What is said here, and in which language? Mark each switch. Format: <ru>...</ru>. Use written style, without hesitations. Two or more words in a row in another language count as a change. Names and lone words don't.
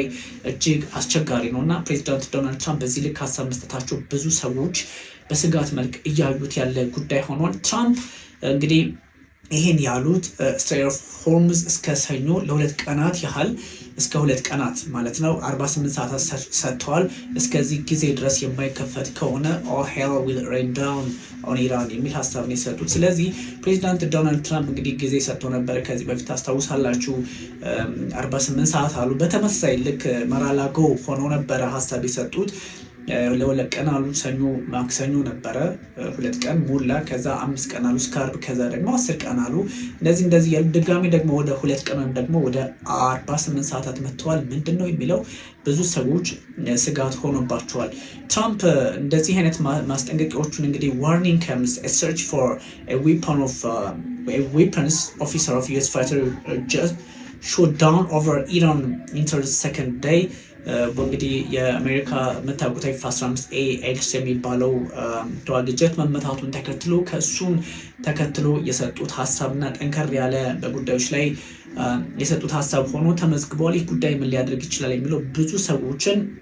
<am>እጅግ አስቸጋሪ ነው እና ፕሬዚዳንት ዶናልድ ትራምፕ በዚህ ልክ ሀሳብ መስጠታቸው ብዙ ሰዎች በስጋት መልክ እያዩት ያለ ጉዳይ ሆኗል። ትራምፕ እንግዲህ ይህን ያሉት ስትሬት ኦፍ ሆርሙዝ እስከ ሰኞ ለ2 ቀናት ያህል እስከ 2 ቀናት ማለት ነው 48 ሰዓታት ሰጥተዋል። እስከዚህ ጊዜ ድረስ የማይከፈት ከሆነ</am> <en>all hell will rain down on</en> <am>ኢራን የሚል ሀሳብ ነው የሰጡት። ስለዚህ ፕሬዚዳንት ዶናልድ ትራምፕ እንግዲህ ጊዜ ሰጥቶ ነበረ ከዚህ በፊት አስታውሳላችሁ፣ 48 ሰዓት አሉ። በተመሳሳይ ልክ መራላጎ ሆኖ ነበረ ሀሳብ የሰጡት። ለ2 ቀን አሉ። ሰኞ ማክሰኞ ነበረ 2 ቀን ሞላ። ከዛ 5 ቀን አሉ እስከ ዓርብ። ከዛ ደግሞ 10 ቀን አሉ። እንደዚህ ያሉ ድጋሚ ደግሞ ወደ 2 ቀን ወይም ደግሞ ወደ 48 ሰዓታት መጥተዋል። ምንድን ነው የሚለው ብዙ ሰዎች ስጋት ሆኖባቸዋል። ትራምፕ እንደዚህ አይነት ማስጠንቀቂያዎቹን እንግዲህ ዋርኒንግ</am> <en>comes a search for a weapons officer of US fighter just shot down over Iran into the second day።</en> <am>እንግዲህ የአሜሪካ መታወቁት F-15A ኤክስ የሚባለው ተዋጊ ጀት መመታቱን ተከትሎ ከእሱን ተከትሎ የሰጡት ሀሳብና ጠንከር ያለ በጉዳዮች ላይ የሰጡት ሀሳብ ሆኖ ተመዝግቧል። ይህ ጉዳይ ምን ሊያደርግ ይችላል የሚለው ብዙ ሰዎችን</am>